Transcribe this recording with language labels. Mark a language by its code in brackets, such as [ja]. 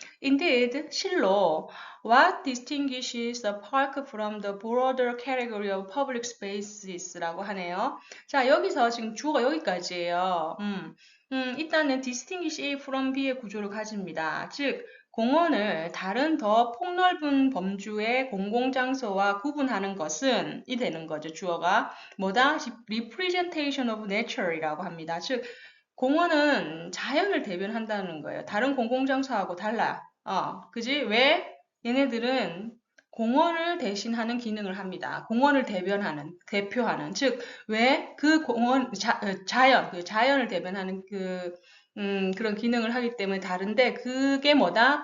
[en] Indeed, 실로 what distinguishes a park from the broader category of public spaces라고 하네요. [ko] 자, 여기서 지금 주어가 여기까지예요. 일단은 [en] distinguish A from B [ko] 의 구조를 가집니다. 즉, 공원을 다른 더 폭넓은 범주의 공공장소와 구분하는 것은 이 되는 거죠. 주어가 뭐다? [en] representation of nature [ko] 이라고 합니다. 즉 공원은 자연을 대변한다는 거예요. 다른 공공장소하고 달라. 그지? 왜? 얘네들은 공원을 대신하는 기능을 합니다. 공원을 대표하는. 즉, 왜 그 공원, 자연을 대변하는 그런 기능을 하기 때문에 다른데, 그게 뭐다?